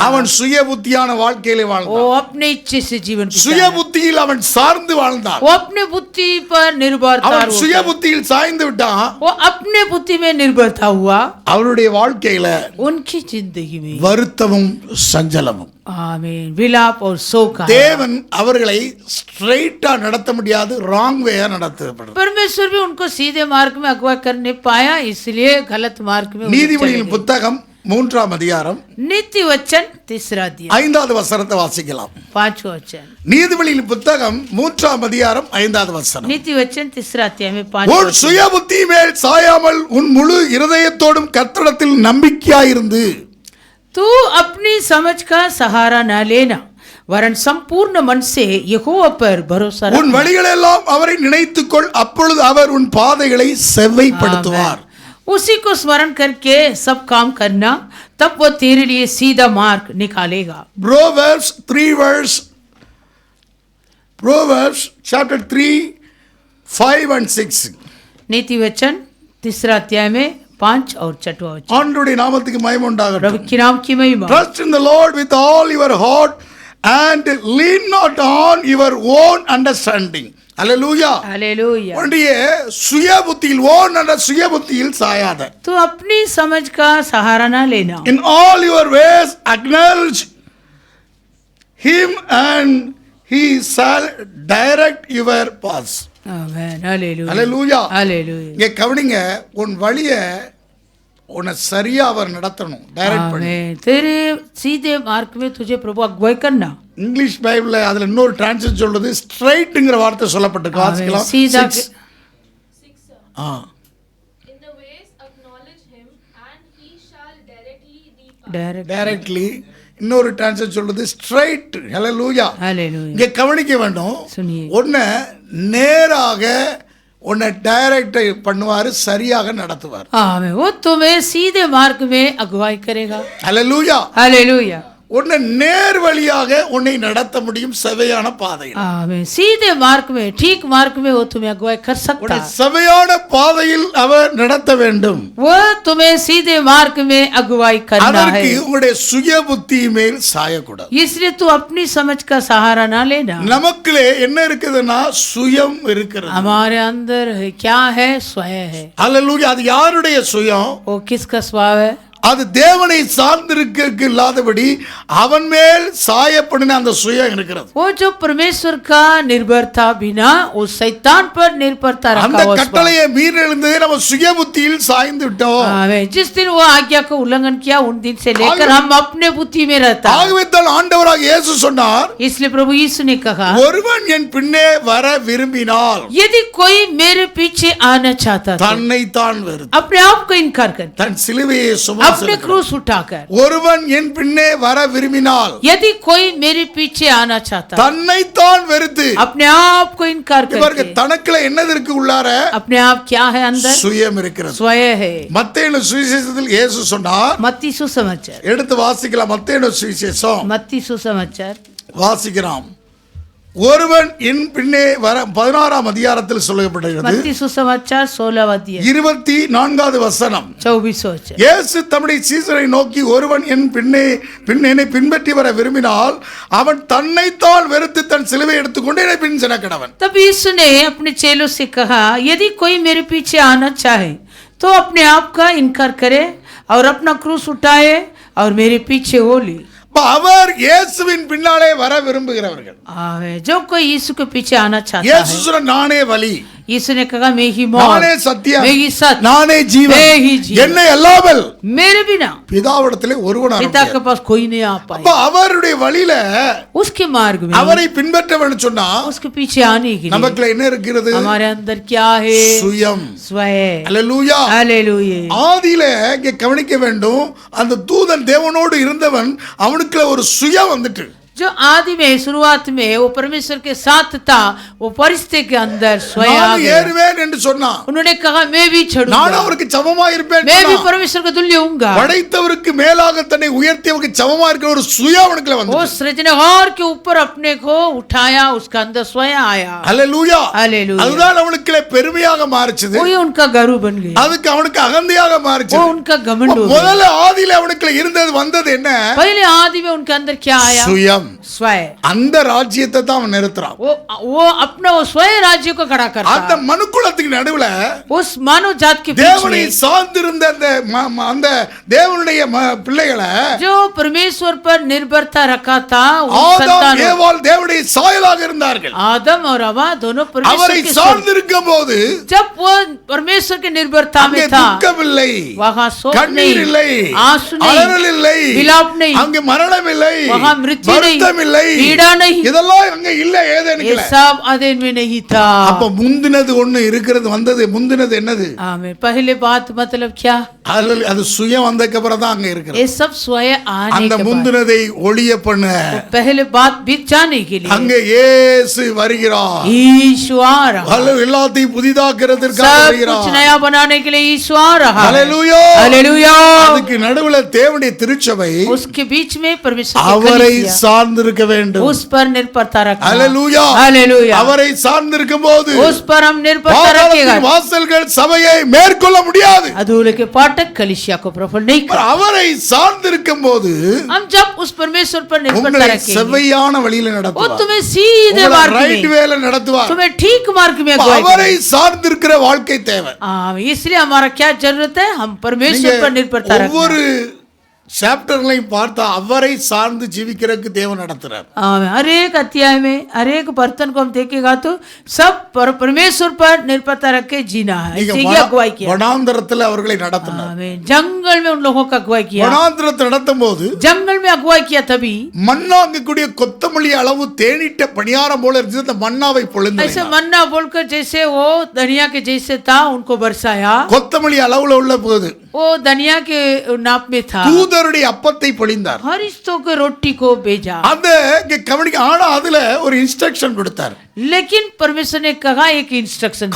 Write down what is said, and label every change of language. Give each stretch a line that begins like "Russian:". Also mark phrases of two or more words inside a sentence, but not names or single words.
Tamil: அவன் சுய புத்தியான வாழ்க்கையிலே வாழ்ந்தான்.
Hindi: वो अपने इच्छे से जीवन
Tamil: சுய புத்தியில் அவன் சார்ந்து வாழ்ந்தான்.
Hindi: वो अपने बुद्धि पर निर्भरता
Tamil: அவன் சுய புத்தியில் சாய்ந்து விட்டான்.
Hindi: वो अपने बुद्धि में निर्भरता हुआ।
Tamil: அவருடைய வாழ்க்கையில
Hindi: उनकी जिंदगी में
Tamil: வருத்தமும் சஞ்சலமும்.
Hindi: आमीन, विलाप और शोक।
Tamil: தேவன் அவர்களை ஸ்ட்ரைட்டா நடத்த முடியாது,
English: wrong way
Tamil: நடத்தப்படுது.
Hindi: परमेश्वर भी उनको सीधे मार्ग में अगुवा कर नहीं पाया, इसलिए गलत मार्ग में
Tamil: நீதிமொழியின் புத்தகம் 3ஆம் அதிகாரம்
Hindi: नीति वचन 3 अध्याय
Tamil: 5வது வசனத்தை வாசிக்கலாம்.
Hindi: 5वां वचन।
Tamil: நீதிமொழியின் புத்தகம் 3ஆம் அதிகாரம் 5வது வசனம்.
Hindi: नीति वचन 3 अध्याय में 5
Tamil: உன் சுய புத்தி மேல் சாயாமல் உன் முழு இருதயத்தோடும் கர்த்தரிடத்தில் நம்பிக்கையாயிருந்து
Hindi: तू अपनी समझ का सहारा न लेना, वरन संपूर्ण मन से यहोवा पर भरोसा रख।
Tamil: உன் வழிகளெல்லாம் அவரை நினைத்துக்கொள், அப்பொழுது அவர் உன் பாதைகளை செவ்வைப்படுத்துவார்.
Hindi: उसी को स्मरण करके सब काम करना, तब वो तेरे लिए सीधा मार्ग निकालेगा।
English: Proverbs chapter 3 5 and 6.
Hindi: नीति वचन 3 अध्याय में 5 और 6वां वचन।
Tamil: ஆண்டவருடைய நாமத்துக்கு மகிமை உண்டாகட்டும்.
Hindi: प्रभु के नाम की महिमा।
English: Trust in the Lord with all your heart and lean not on your own understanding. Hallelujah.
Hindi: हालेलुया।
Tamil: உன்னுடைய சுய புத்தியில் சுய புத்தியில் சாயாத.
Hindi: तू अपनी समझ का सहारा ना लेना।
English: In all your ways acknowledge him and he shall direct your paths.
Hindi: आमेन, हालेलुया,
English: Hallelujah.
Hindi: हालेलुया।
Tamil: இங்க கவனிங்க, உன் வழியை உன்னை சரியா அவர் நடத்தணும், டைரக்ட் பண்ணி.
Hindi: आमेन, तेरे सीधे मार्ग में तुझे प्रभु अगुवाई करना।
English: English Bible
Tamil: அதுல இன்னொரு டிரான்ஸ்லேஷன் சொல்றது ஸ்ட்ரைட்ங்கற வார்த்தை சொல்லப்பட்டிருக்கு. வாசிக்கலாம்.
Hindi: सीधा
English: In the ways acknowledge him and he shall directly thee path. डायरेक्ट।
Tamil: டைரக்ட்லி. இன்னொரு டிரான்ஸ்லேஷன் சொல்றது ஸ்ட்ரைட். ஹalleluya.
Hindi: हालेलुया।
Tamil: இங்க கவனிக்க வேண்டும்,
Hindi: सुनिए।
Tamil: உன்னை நேராக உன்னை டைரக்ட் பண்ணுவாரு, சரியாக நடத்துவார்.
Hindi: आमेन, वो तुम्हें सीधे मार्ग में अगुवाई करेगा।
Tamil: ஹalleluya.
Hindi: हालेलुया।
Tamil: உன்னை நேர் வழியாக உன்னை நடத்த முடியும், செவையான பாதையில்.
Hindi: आमेन, सीधे मार्ग में, ठीक मार्ग में वो तुम्हें अगुवाई कर सकता
Tamil: உன்னை
Hindi: है।
Tamil: செவையான பாதையில் அவர் நடத்த வேண்டும்.
Hindi: वो तुम्हें सीधे मार्ग में अगुवाई करना है।
Tamil: அதற்கு உங்களுடைய சுய புத்தி மேல் சாயக்கூடாது.
Hindi: इसलिए तू अपनी समझ का सहारा ना लेना।
Tamil: நமக்குள்ளே என்ன இருக்குதுன்னா சுயம் இருக்கிறது.
Hindi: हमारे अंदर है, क्या है? स्वयं है।
Tamil: ஹalleluya. அது யாருடைய சுயம்?
Hindi: वो किसका स्वभाव है?
Tamil: அது தேவனை சார்ந்திருக்க இல்லாதபடி அவன் மேல் சாயப்படின அந்த சுயம் இருக்கிறது.
Hindi: वो जो परमेश्वर का निर्भरता बिना वो शैतान पर निर्भरता रखा
Tamil: அந்த
Hindi: हुआ
Tamil: கட்டளையை மீறெழுந்து நம்ம சுய புத்தியில் சாய்ந்து விட்டோம்.
Hindi: आमेन। जिस दिन वो आज्ञा का उल्लंघन किया, उन दिन से लेकर हम अपने बुद्धि में रहता है।
Tamil: ஆகவே தான் ஆண்டவராக இயேசு சொன்னார்,
Hindi: इसलिए प्रभु यीशु ने कहा,
Tamil: ஒருவன் என் பின்னே வர விரும்பினால்
Hindi: यदि कोई मेरे पीछे आना चाहता था,
Tamil: தன்னை தான் வெறுத்து
Hindi: अपने आप को इनकार कर,
Tamil: தன் சிலுவையை
Hindi: अपने क्रूस उठाकर।
Tamil: ஒருவன் என் பின்னே வர விரும்பினால்
Hindi: यदि कोई मेरे पीछे आना चाहता,
Tamil: தன்னை தான் வெறுத்து.
Hindi: अपने आप को इनकार
Tamil: இவருக்கு
Hindi: करके।
Tamil: தனக்குள்ள என்னது இருக்கு? உள்ளார
Hindi: अपने आप क्या है? अंदर
Tamil: சுயம் இருக்கிறது.
Hindi: स्वयं है।
Tamil: மத்தேயு சுவிசேஷத்தில் இயேசு சொன்னார்,
Hindi: मत्ती सुसमाचार,
Tamil: எடுத்து வாசிக்கலாம். மத்தேயு சுவிசேஷம்
Hindi: मत्ती सुसमाचार
Tamil: வாசிக்கிறோம். ஒருவன் என் பின்னே வர 16ஆம் அதிகாரத்தில் சொல்லப்பட்டிருக்கிறது.
Hindi: मत्ती सुसमाचार 16वां अध्याय
Tamil: 24வது வசனம்.
Hindi: 24वां वचन।
Tamil: இயேசு தம்முடைய சீசரை நோக்கி, ஒருவன் என் என்னை பின்பற்றி வர விரும்பினால் அவன் தன்னைத்தான் வெறுத்து தன் சிலுவை எடுத்துக்கொண்டு என்னை பின் செல்ல கடவன்.
Hindi: तब यीशु ने अपने चेलों से कहा, यदि कोई मेरे पीछे आना चाहे तो अपने आप का इनकार करे और अपना क्रूस उठाए और मेरे पीछे हो ले।
Tamil: அவர் இயேசுவின் பின்னாலே வர விரும்புகிறவர்கள்.
Hindi: जो कोई यीशु के पीछे आना चाहता
Tamil: இயேசு
Hindi: है,
Tamil: சொன்ன நானே வழி,
Hindi: यीशु ने कहा मैं ही
Tamil: நானே
Hindi: मौत,
Tamil: சத்தியம்,
Hindi: मैं ही सत्य,
Tamil: நானே ஜீவன்,
Hindi: मैं ही जीवन,
Tamil: என்னை அல்லாமல்
Hindi: मेरे बिना
Tamil: பிதாவிடத்திலே ஒருவன் வர
Hindi: पिता के
Tamil: முடியாது.
Hindi: पास कोई नहीं आ
Tamil: அப்ப
Hindi: पाए।
Tamil: அவருடைய வழியில
Hindi: उसके मार्ग में
Tamil: அவரை பின்பற்றவன் சொன்னா
Hindi: उसके पीछे आने के लिए
Tamil: நமக்குள்ள என்ன இருக்கிறது?
Hindi: हमारे अंदर क्या है?
Tamil: சுயம்.
Hindi: स्वयं।
Tamil: அல்லேலூயா.
Hindi: हालेलुया।
Tamil: ஆதியில இங்க கவனிக்க வேண்டும், அந்த தூதன் தேவனோடு இருந்தவன், அவனுக்குள்ள ஒரு சுயம் வந்துட்டு.
Hindi: जो आदि में शुरुआत में वो परमेश्वर के साथ था, वो परिस्थिति के अंदर स्वयं आ
Tamil: நான்
Hindi: गया।
Tamil: ஏறுவேன் என்று சொன்னான்.
Hindi: उन्होंने कहा मैं भी चढ़ूंगा,
Tamil: நான் அவருக்கு சமமா இருப்பேன்.
Hindi: मैं भी परमेश्वर का तुल्य हूँगा।
Tamil: படைத்தவருக்கு மேலாக தன்னை உயர்த்தியவருக்கு சமமா இருக்கிற ஒரு சுயம் அவனுக்குள்ள
Hindi: वो
Tamil: வந்தது.
Hindi: सृजनहार के ऊपर अपने को उठाया, उसका अंदर स्वयं आया।
Tamil: ஹல்லேலூயா.
Hindi: हालेलुया।
Tamil: அதுதான் அவனுக்குள்ள பெருமையாக மாறிச்சது.
Hindi: वही उनका गर्व बन गया,
Tamil: அதுக்கு அவனுக்கு அகந்தையாக
Hindi: वो
Tamil: மாறிச்சது.
Hindi: उनका घमंड हो गया।
Tamil: முதல்ல ஆதியில அவனுக்குள்ள இருந்தது வந்தது என்ன?
Hindi: पहले आदि में उनके अंदर क्या आया?
Tamil: சுயம்.
Hindi: स्वयं।
Tamil: அந்த ராஜ்யத்தை தான் அவன் நிறுத்துறான்.
Hindi: वो अपना वो स्वयं राज्य को खड़ा
Tamil: அந்த
Hindi: करता।
Tamil: மனுக்குலத்துக்கு நடுவுல
Hindi: उस मानव जात के बीच
Tamil: தேவனை
Hindi: में
Tamil: சார்ந்திருந்த அந்த தேவனுடைய பிள்ளைகளை
Hindi: जो परमेश्वर पर निर्भरता रखा था, उस
Tamil: ஆதாம்
Hindi: संतानों,
Tamil: ஏவாள் தேவனுடைய சாயலாக இருந்தார்கள்.
Hindi: आदम और हवा दोनों परमेश्वर
Tamil: அவரை
Hindi: के स्वरूप।
Tamil: சார்ந்திருக்கும் போது
Hindi: जब वो परमेश्वर के निर्भरता
Tamil: அங்கே
Hindi: में था,
Tamil: துக்கம் இல்லை,
Hindi: वहाँ शोक
Tamil: கண்ணீர் இல்லை,
Hindi: नहीं, आंसू
Tamil: அலறல்
Hindi: नहीं,
Tamil: இல்லை,
Hindi: विलाप नहीं,
Tamil: அங்கே மரணம் இல்லை,
Hindi: वहाँ मृत्यु नहीं,
Tamil: வருத்தம் இல்லை,
Hindi: पीड़ा नहीं,
Tamil: இதெல்லாம் அங்க இல்ல
Hindi: ये
Tamil: ஏதேனுக்குல.
Hindi: सब अदेन में नहीं था।
Tamil: அப்ப முந்தினது ஒண்ணு இருக்கிறது வந்தது. முந்தினது என்னது?
Hindi: आमीन। पहले बात मतलब क्या?
Tamil: அது சுயம் வந்ததுக்கு அப்புறம் தான் அங்க இருக்கிறது.
Hindi: ये सब स्वयं आने
Tamil: அந்த
Hindi: के बाद,
Tamil: முந்தினதை ஒளிய பண்ண
Hindi: पहले बात बीत जाने के लिए
Tamil: அங்க இயேசு வருகிறார்.
Hindi: यीशु आ रहा,
Tamil: எல்லாத்தையும் புதிதாக்குறதற்காக
Hindi: सब
Tamil: வருகிறார்.
Hindi: कुछ नया बनाने के लिए यीशु आ रहा।
Tamil: ஹல்லேலூயா.
Hindi: हालेलुया।
Tamil: அதுக்கு நடுவுல தேவனுடைய திருச்சபை
Hindi: उसके बीच में परमेश्वर की
Tamil: அவரை
Hindi: कलीसिया
Tamil: சார்ந்திருக்க வேண்டும்.
Hindi: उस पर निर्भरता रखना।
Tamil: ஹல்லேலூயா.
Hindi: हालेलुया।
Tamil: அவரை சார்ந்திருக்கும் போது
Hindi: उस पर हम निर्भरता रखेगा,
Tamil: பாதாளத்தின் வாசல்கள் சபையை மேற்கொள்ள முடியாது.
Hindi: अधूरे के फाटक कलीसिया को प्रफुल्ल नहीं कर।
Tamil: அவரை சார்ந்திருக்கும் போது
Hindi: हम जब उस परमेश्वर पर निर्भरता
Tamil: உங்களை
Hindi: रखेंगे,
Tamil: செவ்வையான வழியில
Hindi: वो
Tamil: நடத்துவார்.
Hindi: तुम्हें सीधे मार्ग
Tamil: ரைட்
Hindi: में,
Tamil: வேல நடத்துவார்.
Hindi: तुम्हें ठीक मार्ग में अगुवाई
Tamil: அவரை
Hindi: करेगा।
Tamil: சார்ந்திருக்கிற வாழ்க்கை தேவை.
Hindi: इसलिए हमारा क्या जरूरत है? हम परमेश्वर पर निर्भरता रखना।
Tamil: ஒவ்வொரு சாப்டர்லையும் பார்த்தா அவரை சார்ந்து ஜீவிக்கிறதுக்கு தேவன் நடத்துறார்.
Hindi: हर एक अध्याय में हर एक बर्तन को हम देखेगा तो सब परमेश्वर पर निर्भरता रख के जीना है। इसी की अगुवाई किया।
Tamil: வனாந்தரத்துல அவர்களை நடத்தினார்.
Hindi: जंगल में उन लोगों का अगुवाई किया।
Tamil: வனாந்தரத்தை நடத்தும் போது
Hindi: जंगल में अगुवाई किया तभी
Tamil: மண்ணாங்கக்கூடிய கொத்தமல்லி அளவு தேனிட்ட பணியாரம் போல இருந்தது. அந்த மன்னாவை பொழிந்து
Hindi: ऐसे मन्ना बोलकर जैसे वो धनिया के जैसे था उनको बरसाया।
Tamil: கொத்தமல்லி அளவுல உள்ள போது
Hindi: वो धनिया के नाप में था।
Tamil: தூதருடைய அப்பத்தை பொழிந்தார்.
Hindi: फरिश्तों के रोटी को भेजा।
Tamil: அந்த கவனிக்க. ஆனா அதுல ஒரு இன்ஸ்ட்ரக்ஷன் கொடுத்தார்.
Hindi: लेकिन परमेश्वर ने कहा एक इंस्ट्रक्शन दिया।